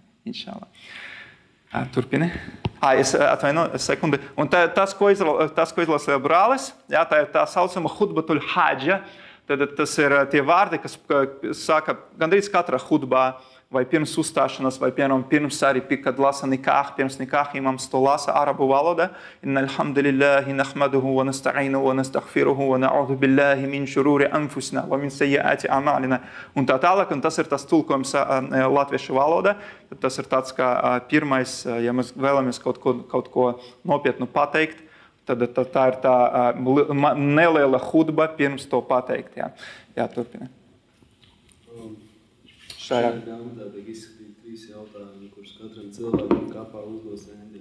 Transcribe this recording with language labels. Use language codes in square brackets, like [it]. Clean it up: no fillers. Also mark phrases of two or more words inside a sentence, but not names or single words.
[lv] Inšallah. Turpini. Es atvainu sekundi. Un tas, ko izlasīja brālis, tā ir tā saucama [ar] خطبة الحاجة. [lv] Tad tas ir tie vārdi, kas saka gandrīz katrā hudbā. vai pirms uzstāšanās, vai piemēram pirms arī, kad lasa nikāh, pirms nikāh imams to lasa arabu valodā. [ar] إن الحمد لله نحمده ونستعينه ونستغفره ونعوذ بالله من شرور أنفسنا ومن سيئات أعمالنا. [lv] Un tā tālāk, un tas ir tas tulkojums latviešu valodā. Tas ir tāds kā pirmais, ja mēs vēlamies kaut ko nopietnu pateikt, tad tā ir tā neliela hudba pirms to pateikt. Jā, turpini. Šajā grāmatā tiek izskatīti 3 jautājumi, kurus katram cilvēkam kapā uzdos Endija.